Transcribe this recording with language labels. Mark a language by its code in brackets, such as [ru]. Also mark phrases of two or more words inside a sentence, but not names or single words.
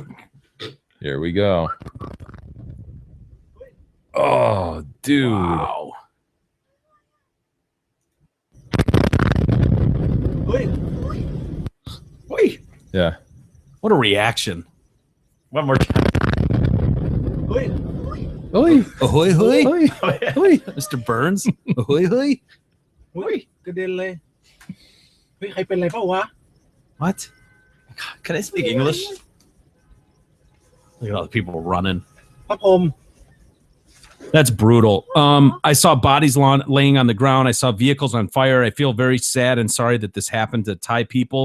[en] Here we go. Oh, dude. Wow. Wait. Yeah. What a reaction. One more time. Oi, Ahoy, hoy. oi, oi. Mr. Burns. Ahoy, hoy. [th] อุ้ยกระเด็นเลยเฮ้ยใครเป็นไรเปล่าวะ [en] What? Can I speak English? Look at all the people running. [th] พระพรหม [en] That's brutal. I saw bodies laying on the ground. I saw vehicles on fire. I feel very sad and sorry that this happened to Thai people.